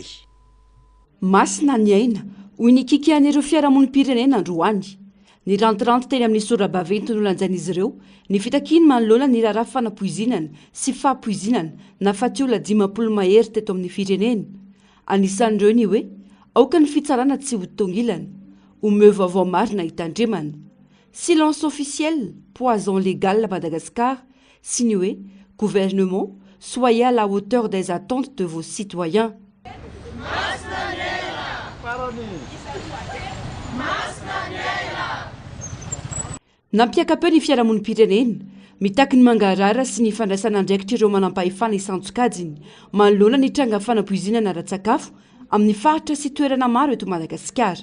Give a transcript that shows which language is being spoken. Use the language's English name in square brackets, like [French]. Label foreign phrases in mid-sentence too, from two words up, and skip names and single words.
[Malagasy] masina ny aina hoy ny kikian'ireo fiarahamonim-pirenena androany ny rantiranty teny amin'ny sorabaventy no lanjan'izy ireo ny fitakiny manoloana ny raharaha fanapoizinana sy fahapoizinana nahafaty olona 50 mahery teto amin'ny firenena anisan'ireo ny hoe aoka ny fitsarana tsy ho tongilana omeo vaovao marina hitandremana [French] silence officiel, poison légal à Madagascar, signé gouvernement, soyez à la hauteur des attentes de vos citoyens. [Malagasy] Nampiakapeo ny fiarahamonim-pirenena mitaky ny mangarara sy ny fandraisana andraikitra ireo manampahefana isantsokajiny manoloana ny tranga fanapoizinana ara-tsakafo amin'ny faritra sy toerana maro eto Madagasikara.